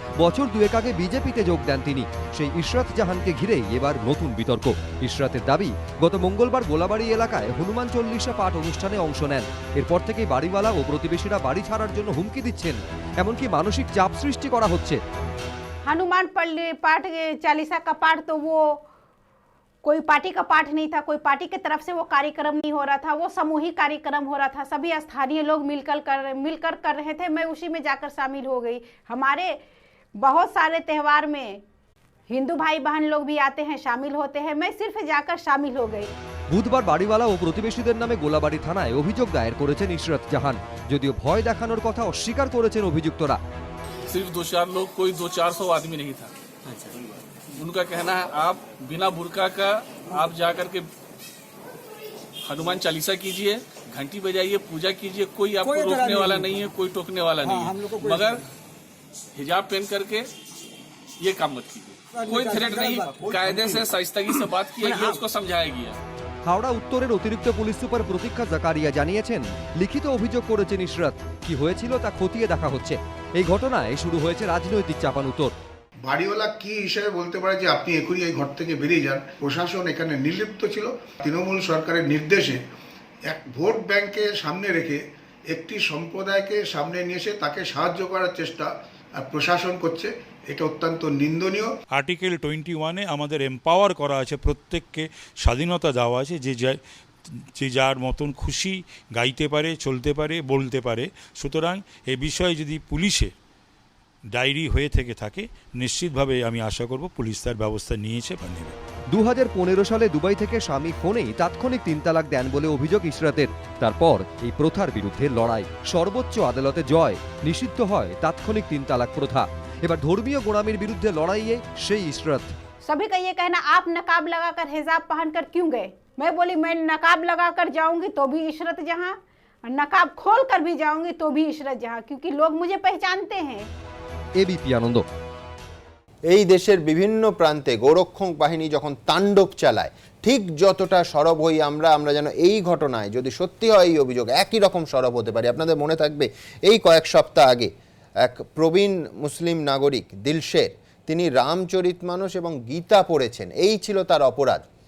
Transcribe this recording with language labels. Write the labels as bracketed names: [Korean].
[Bangla] বছর 2 আগে বিজেপিতে যোগ দেন তিনি। সেই ইশরাত জাহানকে ঘিরেই এবার নতুন বিতর্ক। ইশরাতের দাবি, গত মঙ্গলবার গোলাবাড়ি এলাকায় হনুমান চল্লিশা পাঠ অনুষ্ঠানে অংশ নেন। এরপর থেকেই বাড়িওয়ালা ও প্রতিবেশীরা বাড়ি ছাড়ার জন্য হুমকি দিচ্ছেন, এমনকি মানসিক চাপ সৃষ্টি করা হচ্ছে। [Hindi] हनुमान पाठ 40 का पाठ तो वो कोई पार्टी का पाठ नहीं था, कोई पार्टी की तरफ से वो कार्यक्रम नहीं हो रहा था, वो सामूहिक कार्यक्रम हो रहा था, सभी स्थानीय लोग मिलकर कर रहे थे। मैं उसी में जाकर शामिल हो गई। हमारे बहुत सारे त्यौहार में हिंदू भाई बहन लोग भी आते हैं, शामिल होते हैं, मैं सिर्फ जाकर शामिल हो गई। [Bangla] বুধবার বাড়িওয়ালা ও প্রতিবেশীদের নামে গোলাবাড়ি থানায় অভিযোগ দায়ের করেছেন ইশরাত জাহান। যদিও ভয় দেখানোর কথা অস্বীকার করেছেন অভিযুক্তরা। [Hindi] सिर्फ 2-4 लोग, कोई 200-400 आदमी नहीं था। उनका कहना है आप बिना बुर्का का आप जाकर के हनुमान चालीसा कीजिए, घंटी बजाइए, पूजा कीजिए, कोई आपको रोकने वाला नहीं है, कोई टोकने वाला नहीं है, मगर हिजाब पहन करके ये काम मत कीजिए। कोई थ्रेट नहीं, कायदे से शाइस्तगी से बात किया गया, उसको समझाया गया। [Bangla] হাওড়া উত্তরের অতিরিক্ত পুলিশ সুপার প্রতীক্ষা জাকারিয়া জানিয়েছেন, লিখিত অভিযোগ করেছেন ইশরাত। কি হয়েছিল তা খতিয়ে দেখা হচ্ছে। এই ঘটনায় শুরু হয়েছে রাজনৈতিক চাপানুতোর। বাড়িওয়ালা কি হিসেবে বলতে পারে যে আপনি এখনই এই ঘর থেকে বেরিয়ে যান? প্রশাসন এখানে নির্লিপ্ত ছিল। তৃণমূল সরকারের নির্দেশে এক ভোট ব্যাংকে সামনে রেখে একটি সম্প্রদায়কে সামনে নিয়ে এসে তাকে সাহায্য করার চেষ্টা প্রশাসন করছে, এটা অত্যন্ত নিন্দনীয়। আর্টিকেল 21-এ আমাদের এম্পাওয়ার করা আছে, প্রত্যেককে স্বাধীনতা দেওয়া আছে, যে যার মতন খুশি গাইতে পারে, চলতে পারে, বলতে পারে। সুতরাং এ বিষয়ে যদি পুলিশে ডায়েরি হয়ে থেকে থাকে, নিশ্চিতভাবে আমি আশা করব পুলিশ তার ব্যবস্থা নিয়েছে বা নেবে। 2015 সালে দুবাই থেকে স্বামী ফোনেই তাৎক্ষণিক 3 তালাক দেন বলে অভিযোগ ইশরাতের। তারপর এই প্রথার বিরুদ্ধে লড়াই, সর্বোচ্চ আদালতে জয়, নিষিদ্ধ হয় তাৎক্ষণিক 3 তালাক প্রথা। এবার ধর্মীয় গোড়ামির বিরুদ্ধে লড়াইয়ে সেই ইশরাত। [Hindi] सभी का ये कहना, आप नकाब लगाकर हिजाब पहनकर क्यों गए? मैं बोली मैं नकाब लगाकर जाऊंगी तो भी इशरत जहां, नकाब खोल कर भी जाऊंगी तो भी इशरत जहां, क्योंकि लोग मुझे पहचानते हैं। [Bangla] এবিপি আনন্দ। এই দেশের বিভিন্ন প্রান্তে গোরক্ষক বাহিনী যখন তাণ্ডব চালায়, ঠিক যতটা সরব হই আমরা যেন এই ঘটনায়, যদি সত্যি হয় এই অভিযোগ, একই রকম সরব হতে পারি। আপনাদের মনে থাকবে এই কয়েক সপ্তাহ আগে এক প্রবীণ মুসলিম নাগরিক দিলশের, তিনি রামচরিতমানস এবং গীতা পড়েছেন, এই ছিল তার অপরাধ।